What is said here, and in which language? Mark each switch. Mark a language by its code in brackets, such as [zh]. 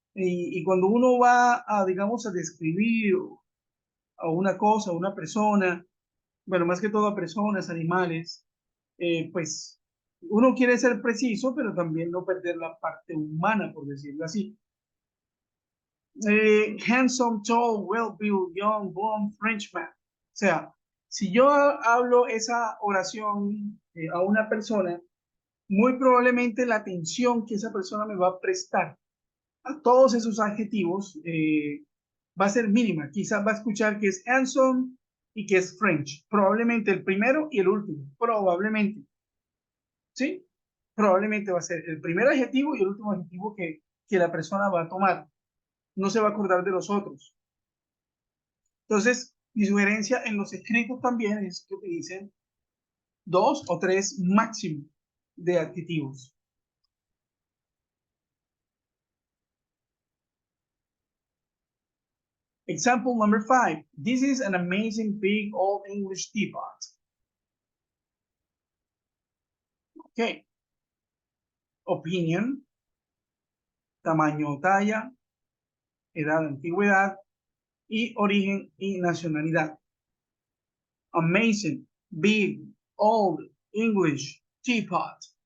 [es] Y cuando uno va a, digamos, a describir a una cosa, a una persona, bueno, más que todo a personas, animales, pues uno quiere ser preciso, pero también no perder la parte humana, por decirlo así. [en] Handsome, tall, well-built, young, blonde, Frenchman. [es] O sea, si yo hablo esa oración a una persona, muy probablemente la atención que esa persona me va a prestar a todos esos adjetivos va a ser mínima. Quizás va a escuchar que es handsome y que es French. Probablemente el primero y el último. Probablemente. ¿Sí? Probablemente va a ser el primer adjetivo y el último adjetivo que la persona va a tomar. No se va a acordar de los otros. Entonces, mi sugerencia en los escritos también es que utilicen 2 o 3 máximo de adjetivos. [en] Example number 5. This is an amazing big old English teapot. Okay. [es] Opinion, tamaño o talla, edad, antigüedad y origen y nacionalidad. [en] Amazing, big, old, English, teapot.